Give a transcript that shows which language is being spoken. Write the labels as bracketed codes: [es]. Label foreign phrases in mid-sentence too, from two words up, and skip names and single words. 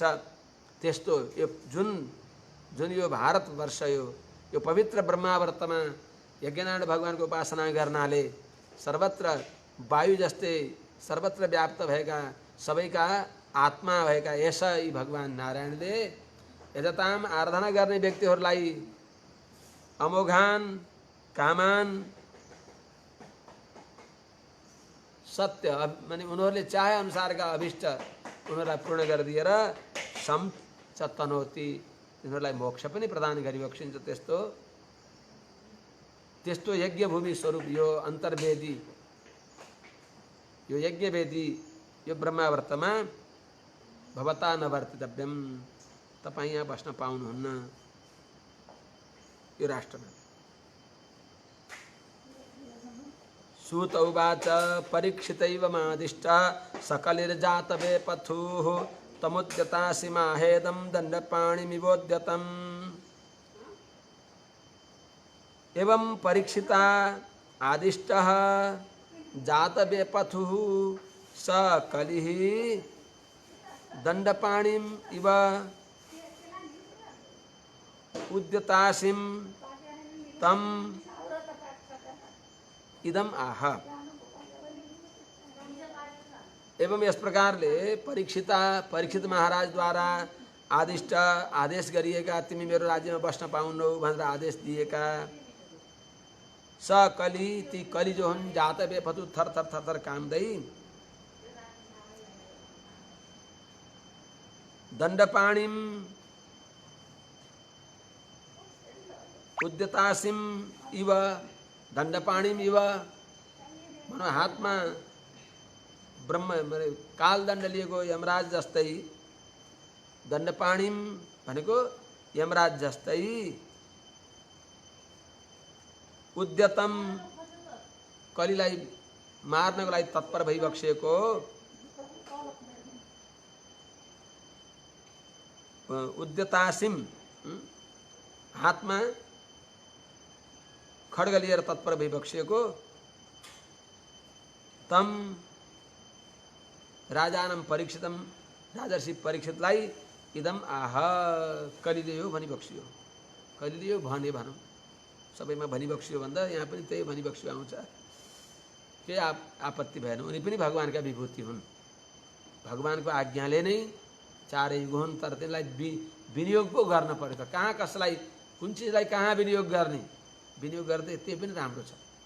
[ne] त्यस्तो यो जुन यो भारतवर्ष यो पवित्र ब्रह्मावर्तमा यज्ञनारायण भगवानको उपासना गर्नाले सर्वत्र वायु जस्तै सर्वत्र व्याप्त भएका सबैका आत्मा भएका यसै भगवान नारायणले यजताम आराधना गर्ने व्यक्तिहरूलाई [sa] अमोघान कामान [ne] सत्य माने उनीहरूले चाहे अनुसारका अभिष्ट उनीहरूलाई पूर्ण गरिदिएर [sa] सम च तनोति, [ne] उनीहरूलाई मोक्ष पनि प्रदान गरिबक्सिन्छ। त्यस्तो यज्ञभूमि स्वरूप यो अन्तर्वेदी, यो यज्ञवेदी, यो ब्रह्मावर्तमा [sa] भवता नवर्तितव्यम, [ne] तपाईँ यहाँ बस्न पाउनुहुन्न यो राष्ट्रमा। [sa] सूत उवाच परीक्षितैव मादिष्ट सकलिर्जातवे पथुः तमुद्यतासि माहेदं दण्डपाणिमिवोद्यतम्। एवं परीक्षिता आदिष्टः जातवे पथुः स कलिः दण्डपाणिम् इव उद्यतासिं तम इदम आह। [ne] एवं यस प्रकारले परीक्षित महाराज द्वारा आदिष्ट आदेश गरिएका, तिमी मेरो राज्यमा बस्न पाउनौ भनेर आदेश दिएका [sa] स कली, [ne] ती कली जो हुन् [sa] जातवे पथु [ne] थर थर थर थर काम्दै [sa] दण्डपाणिम उद्यतासिम इव, दण्डपाणिम इव [ne] भनौँ हातमा ब्रह्म कालदण्ड लिएको यमराज जस्तै, दण्डपाणिम भनेको यमराज जस्तै, उद्यतम कलिलाई मार्नको लागि तत्पर भइबक्सेको, उद्यतासिम हातमा खड्ग लिएर तत्पर भइबक्सेको, तम [sa] राजानम परीक्षितम, [ne] राजर्षि परीक्षितलाई [sa] इदम आह, [ne] कलिले यो भनिबक्सियो, कलिले यो भने भनौँ, सबैमा भनिबक्सियो भन्दा यहाँ पनि त्यही भनिबक्सियो आउँछ, केही आपत्ति भएन। उनी पनि भगवानका विभूति हुन्, भगवानको आज्ञाले नै चारै युग हुन्, तर त्यसलाई विनियोग पो गर्न पर्यो त, कहाँ कसलाई कुन चिजलाई कहाँ विनियोग गर्ने, विनियोग गर्दै त्यो पनि राम्रो छ।